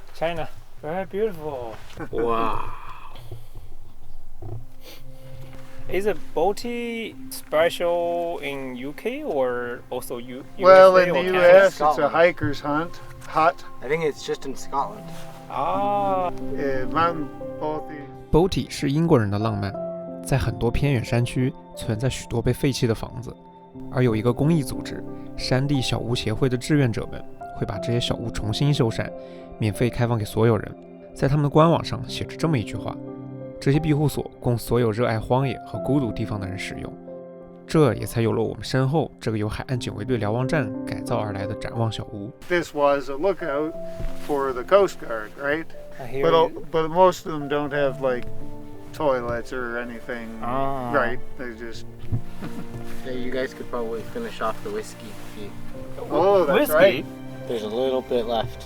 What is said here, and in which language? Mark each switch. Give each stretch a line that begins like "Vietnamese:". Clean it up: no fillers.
English: China. Very beautiful. Wow. Is it boaty special in UK or also USA Well, in the or US, it's a Scotland. hiker's hut. I think it's just in Scotland. Ah. Mountain boaty.
Chinese: Boaty 是英国人的浪漫，在很多偏远山区存在许多被废弃的房子，而有一个公益组织山地小屋协会的志愿者们会把这些小屋重新修缮，免费开放给所有人。在他们的官网上写着这么一句话：这些庇护所供所有热爱荒野和孤独地方的人使用。这也才有了我们身后这个由海岸警卫队瞭望站改造而来的展望小屋。
English: This was a lookout for the Coast Guard, right? I But most of them don't have like toilets or anything, Ah. right? They just Yeah, you guys could probably finish off the whiskey. oh, that's right. There's a little bit left.